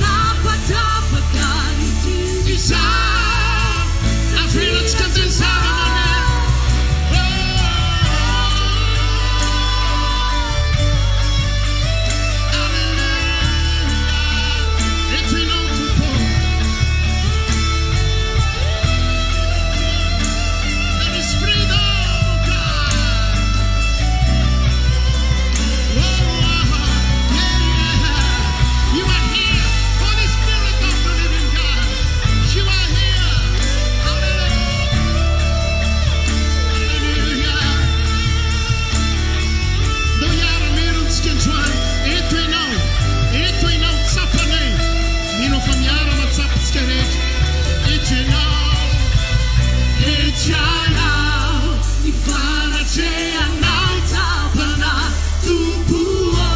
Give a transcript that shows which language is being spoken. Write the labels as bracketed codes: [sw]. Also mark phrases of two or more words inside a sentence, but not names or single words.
[mg] Avelatsika anzay zava-maneno. Alleluia. Eto Ianao Tompo. [en] There is freedom, God. Yeah. You are here. Holy Spirit of the living God. You are here. Hallelujah. [mg] Do yara merontsika androany. Eto Ianao. Eto Ianao tsapanay. Mino fa miara matsapantsika rehetra. Eto Ianao. Eto Ianao. Ifanatrehanao tsapana Tompo O.